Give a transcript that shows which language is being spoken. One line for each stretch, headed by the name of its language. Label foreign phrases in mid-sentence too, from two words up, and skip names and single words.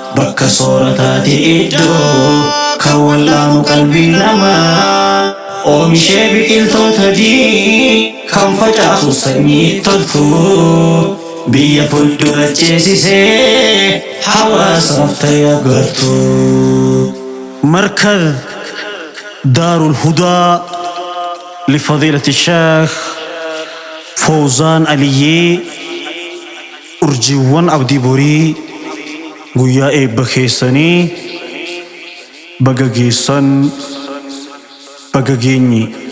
Oromo: Bakka soorataati iddoo kan wallaanu qalbii namaa. Oomishee biqiltoota diin kan facaasu sanyii toltu. Biyya fuuldura ceesisee hawaasaaf ta'e agartu.
Arabic: مركز دار الهدى لفضيلة الشيخ فوزان علي.
Oromo: Urjiiwwan abdii borii guyyaa eebba keessanii baga geessan, baga geenye.